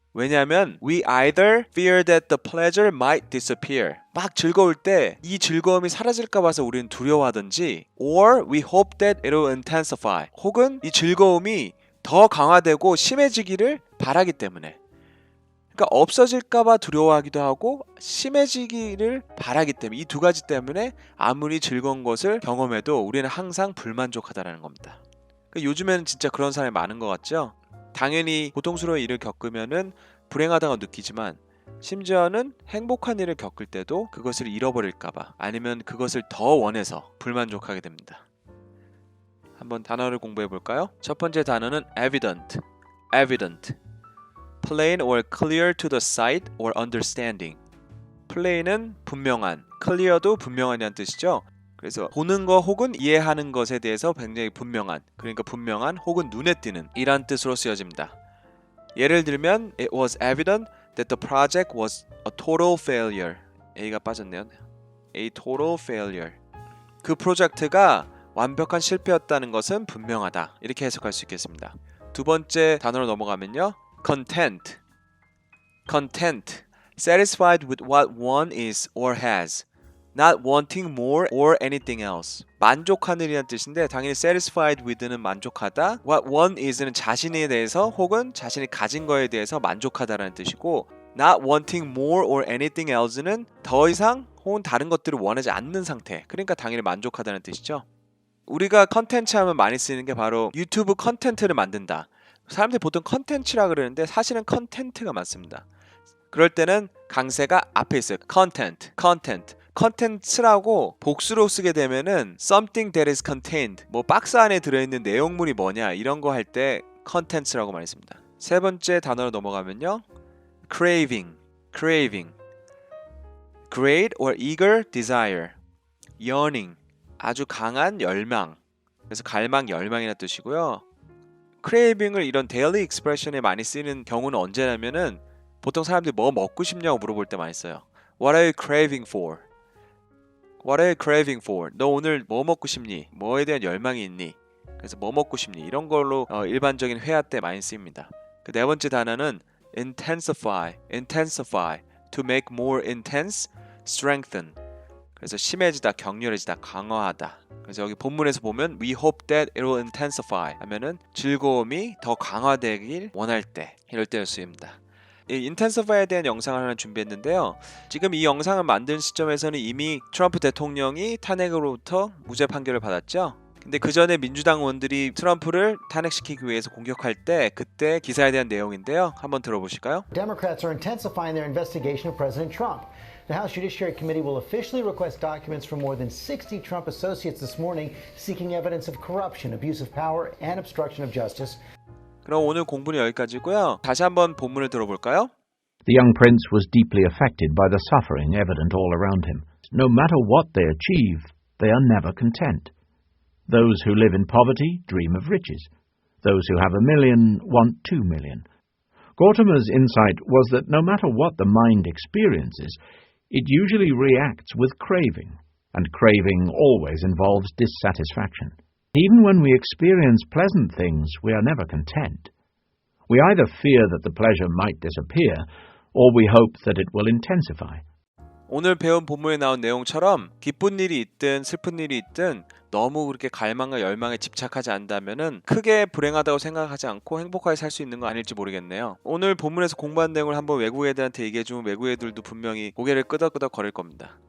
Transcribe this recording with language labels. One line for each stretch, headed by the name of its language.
Korean: 왜냐하면
English: we either fear that the pleasure might disappear.
Korean: 막 즐거울 때 이 즐거움이 사라질까 봐서 우리는 두려워하든지
English: or we hope that it will intensify.
Korean: 혹은 이 즐거움이 더 강화되고 심해지기를 바라기 때문에. 그러니까 없어질까 봐 두려워하기도 하고 심해지기를 바라기 때문에 이 두 가지 때문에 아무리 즐거운 것을 경험해도 우리는 항상 불만족하다는 겁니다. 그러니까 요즘에는 진짜 그런 사람이 많은 것 같죠? 당연히 고통스러운 일을 겪으면은 불행하다고 느끼지만 심지어는 행복한 일을 겪을 때도 그것을 잃어버릴까봐 아니면 그것을 더 원해서 불만족하게 됩니다. 한번 단어를 공부해 볼까요? 첫 번째 단어는 evident.
English: evident. plain or clear to the sight or understanding.
Korean: plain은 분명한, clear도 분명한이란 뜻이죠. 그래서 보는 거 혹은 이해하는 것에 대해서 굉장히 분명한, 그러니까 분명한 혹은 눈에 띄는 이란 뜻으로 쓰여집니다. 예를 들면
English: It was evident that the project was a total failure.
Korean: A가 빠졌네요.
English: A total failure.
Korean: 그 프로젝트가 완벽한 실패였다는 것은 분명하다. 이렇게 해석할 수 있겠습니다. 두 번째 단어로 넘어가면요.
English: content. content. satisfied with what one is or has. not wanting more or anything else.
Korean: 만족하는이라는 뜻인데 당연히 satisfied with는 만족하다. what one is는 자신에 대해서 혹은 자신이 가진 거에 대해서 만족하다라는 뜻이고
English: not wanting more or anything else
Korean: 는 더 이상 혹은 다른 것들을 원하지 않는 상태. 그러니까 당연히 만족하다는 뜻이죠. 우리가 컨텐츠 하면 많이 쓰이는 게 바로 유튜브 컨텐츠를 만든다. 사람들이 보통 컨텐츠라 그러는데 사실은 컨텐츠가 맞습니다. 그럴 때는 강세가 앞에 있어요.
English: content.
Korean: 컨텐츠라고 복수로 쓰게 되면은
English: something that is contained,
Korean: 뭐 박스 안에 들어있는 내용물이 뭐냐 이런 거 할 때 컨텐츠라고 많이 씁니다. 세 번째 단어로 넘어가면요.
English: craving. great or eager desire. yearning.
Korean: 아주 강한 열망. 그래서 갈망, 열망이라는 뜻이고요. craving을 이런 daily expression에 많이 쓰이는 경우는 언제냐면은 보통 사람들이 뭐 먹고 싶냐고 물어볼 때 많이 써요.
English: What are you craving for? What are you craving for?
Korean: 너 오늘 뭐 먹고 싶니? 뭐에 대한 열망이 있니? 그래서 뭐 먹고 싶니? 이런 걸로 일반적인 회화 때 많이 쓰입니다. 그 네 번째 단어는 intensify.
English: To make more intense, strengthen.
Korean: 그래서 심해지다, 격렬해지다, 강화하다. 그래서 여기 본문에서 보면
English: We hope that it will intensify
Korean: 하면은 즐거움이 더 강화되길 원할 때 이럴 때를 쓰입니다. 이 intensify에 대한 영상을 하나 준비했는데요. 지금 이 영상을 만든 시점에서는 이미 트럼프 대통령이 탄핵으로부터 무죄 판결을 받았죠. 근데 그 전에 민주당 의원들이 트럼프를 탄핵시키기 위해서 공격할 때 그때 기사에 대한 내용인데요. 한번 들어보실까요?
English: Democrats are intensifying their investigation of President Trump. The House Judiciary Committee will officially request documents from more than 60 Trump associates this morning seeking evidence of corruption, abuse of power, and obstruction of justice.
Korean: 그럼 오늘 공부는 여기까지고요. 다시 한번 본문을 들어볼까요?
English: The young prince was deeply affected by the suffering evident all around him. No matter what they achieve, they are never content. Those who live in poverty dream of riches. Those who have 1 million want 2 million. Gautama's insight was that no matter what the mind experiences, it usually reacts with craving, and craving always involves dissatisfaction. Even when we experience pleasant things, we are never content. We either fear that the pleasure might disappear, or we hope that it will intensify.
Korean: 오늘 배운 본문에 나온 내용처럼 기쁜 일이 있든 슬픈 일이 있든 너무 그렇게 갈망과 열망에 집착하지 않는다면은 크게 불행하다고 생각하지 않고 행복하게 살 수 있는 거 아닐지 모르겠네요. 오늘 본문에서 공부한 내용을 한번 외국 애들한테 얘기해주면 외국 애들도 분명히 고개를 끄덕끄덕 거릴 겁니다.